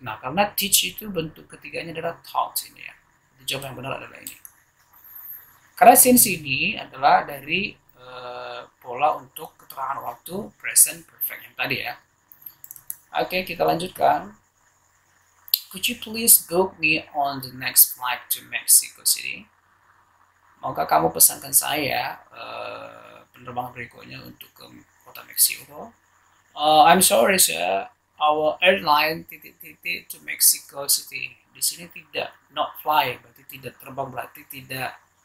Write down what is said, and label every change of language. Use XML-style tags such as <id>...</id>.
<id>Nah, karena teach itu bentuk ketiganya adalah taught ini ya. Jadi jawab yang benar adalah ini. Karena since ini adalah dari pola untuk keterangan waktu present perfect yang tadi ya. Oke, kita lanjutkan.</id> <en>Could you please book me on the next flight to Mexico City?</en> <id>Maukah kamu pesankan saya penerbangan berikutnya untuk ke kota Meksiko?</id> <en>I'm sorry sir, our airline</en> <id>titik-titik</id> <en>to Mexico City.</en> <id>Di sini tidak</id> <en>not fly,</en> <id>berarti tidak terbang, berarti tidak.</id>